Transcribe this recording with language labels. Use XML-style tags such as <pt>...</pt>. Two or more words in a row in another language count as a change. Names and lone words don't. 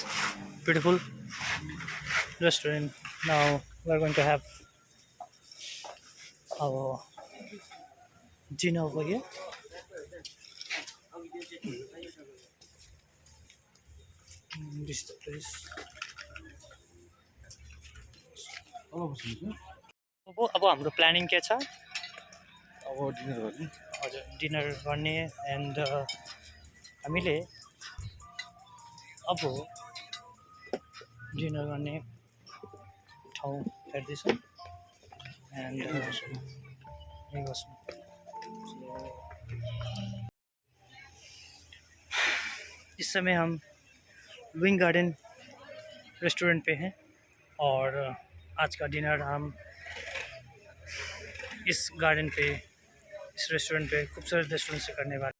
<en>Beautiful restaurant. Now we are going to have our dinner over here. This is the place.</en> <ne>अब हाम्रो प्लानिङ के छ? अब डिनर गर्ने, हजुर डिनर गर्ने, एन्ड हामीले अब डिनर गर्ने ठाउँ हेर्दैछौँ एन्ड यही बस्नु।</ne> <hi>इस समय हम विंग गार्डन रेस्टोरेंट पे हैं और आज का डिनर हम इस गार्डन पे, इस रेस्टोरेंट पे, खूबसूरत रेस्टोरेंट से करने वाले।</hi>